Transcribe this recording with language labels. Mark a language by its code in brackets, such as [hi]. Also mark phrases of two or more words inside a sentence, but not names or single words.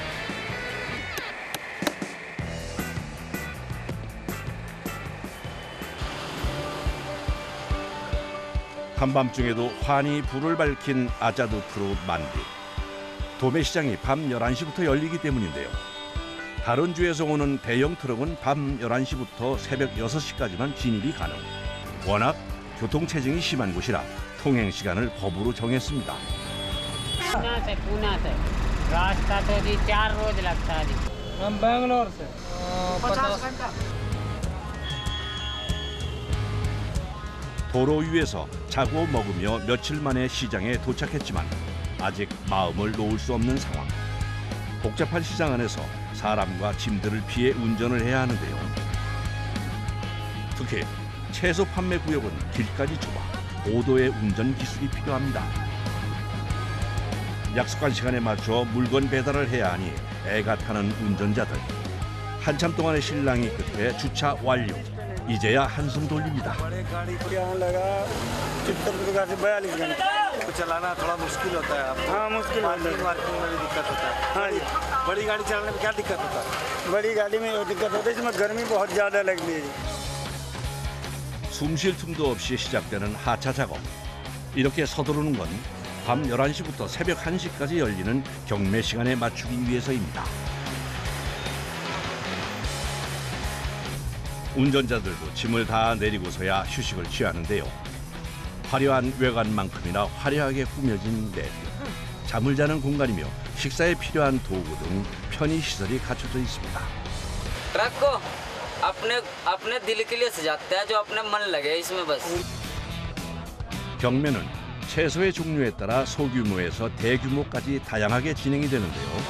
[ko] 한밤중에도 환히 불을 밝힌 아자두푸르 만두. 도매시장이 밤 11시부터 열리기 때문인데요. 다른 주에서 오는 대형 트럭은 밤 11시부터 새벽 6시까지만 진입이 가능. 워낙 교통체증이 심한 곳이라 통행 시간을 법으로 정했습니다. [hi] पूना से रास्ता तो जी 4 रोज लगता है जी। हम बेंगलोर से 50 घंटा। [ko] 도로 위에서 자고 먹으며 며칠 만에 시장에 도착했지만 아직 마음을 놓을 수 없는 상황. 복잡한 시장 안에서 사람과 짐들을 피해 운전을 해야 하는데요. 특히 채소 판매 구역은 길까지 좁아 고도의 운전 기술이 필요합니다. 약속한 시간에 맞춰 물건 배달을 해야 하니 애가 타는 운전자들. 한참 동안의 실랑이 끝에 주차 완료. 이제야 한숨 돌립니다. [hi] यहाँ लगा चित्रदुर्गा से 42 घंटे। चलाना थोड़ा मुश्किल होता है। हाँ मुश्किल होता है। पार्किंग में भी दिक्कत होता है। हाँ जी। बड़ी गाड़ी चलाने में क्या दिक्कत होता है? बड़ी गाड़ी में दिक्कत होता है, इसमें गर्मी बहुत ज़्यादा लगती है। [ko] 숨 쉴 틈도 없이 시작되는 하차 작업. 이렇게 서두르는 건 밤 11시부터 새벽 1시까지 열리는 경매 시간에 맞추기 위해서입니다. 운전자들도 짐을 다 내리고서야 휴식을 취하는데요. 화려한 외관만큼이나 화려하게 꾸며진 내부, 잠을 자는 공간이며 식사에 필요한 도구 등 편의시설이 갖춰져 있습니다. [hi] ट्रक को अपने दिल के लिए सजाते हैं जो अपने मन लगे इसमें बस. [ko] 경매는 채소의 종류에 따라 소규모에서 대규모까지 다양하게 진행이 되는데요.